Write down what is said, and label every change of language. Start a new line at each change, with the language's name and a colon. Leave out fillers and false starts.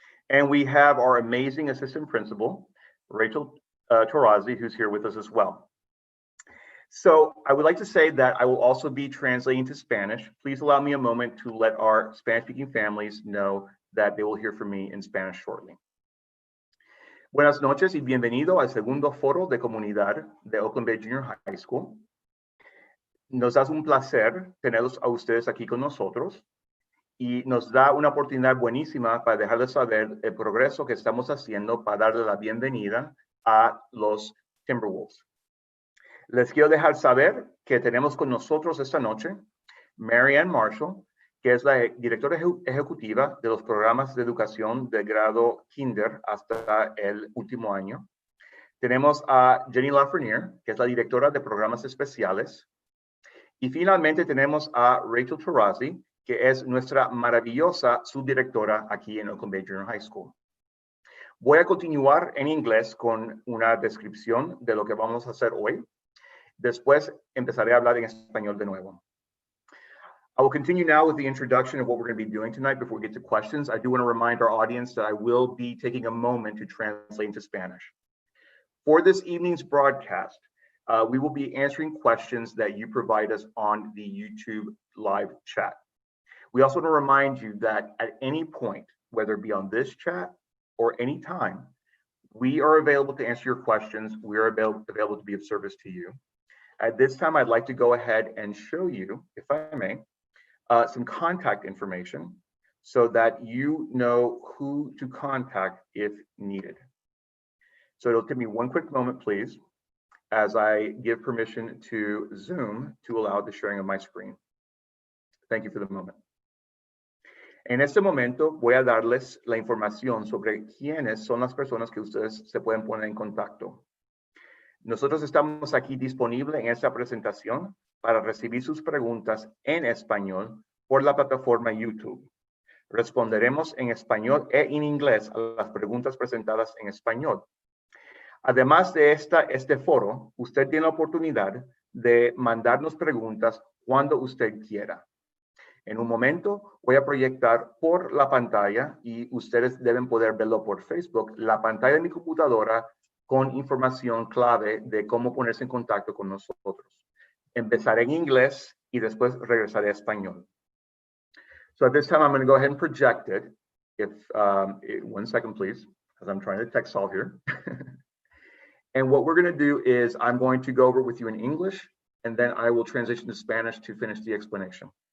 English: And we have our amazing Assistant Principal, Rachel Rozzi, who's here with us as well. So I would like to say that I will also be translating to Spanish. Please allow me a moment to let our Spanish-speaking families know that they will hear from me in Spanish shortly.
Spanish: Buenas noches y bienvenido al segundo foro de comunidad de Oakland Bay Junior High School. Nos da un placer tenerlos a ustedes aquí con nosotros y nos da una oportunidad buenísima para dejarles saber el progreso que estamos haciendo para darle la bienvenida a los Timberwolves. Les quiero dejar saber que tenemos con nosotros esta noche Marianne Marshall, que es la directora ejecutiva de los programas de educación de grado kinder hasta el último año. Tenemos a Jenny Lafreniere, que es la directora de programas especiales. Y finalmente tenemos a Rachel Rozzi, que es nuestra maravillosa subdirectora aquí en Oakland Bay Junior High School. Voy a continuar en inglés con una descripción de lo que vamos a hacer hoy. Después empezaré a hablar en español de nuevo.
English: I will continue now with the introduction of what we're going to be doing tonight before we get to questions. I do want to remind our audience that I will be taking a moment to translate into Spanish. For this evening's broadcast, we will be answering questions that you provide us on the YouTube live chat. We also want to remind you that at any point, whether it be on this chat or any time, we are available to answer your questions. We are available to be of service to you. At this time, I'd like to go ahead and show you, if I may, some contact information so that you know who to contact if needed. So it'll give me one quick moment, please, as I give permission to Zoom to allow the sharing of my screen. Thank you for the moment.
Spanish: En este momento voy a darles la información sobre quiénes son las personas que ustedes se pueden poner en contacto. Nosotros estamos aquí disponibles en esta presentación para recibir sus preguntas en español por la plataforma YouTube. Responderemos en español e en inglés a las preguntas presentadas en español. Además de este foro, usted tiene la oportunidad de mandarnos preguntas cuando usted quiera. En un momento voy a proyectar por la pantalla y ustedes deben poder verlo por Facebook, la pantalla de mi computadora con información clave de cómo ponerse en contacto con nosotros. Empezaré en inglés y después regresaré a español.
English: So at this time, I'm going to go ahead and project it. If 1 second, please, because I'm trying to text solve here. And what we're going to do is I'm going to go over with you in English, and then I will transition to Spanish to finish the explanation.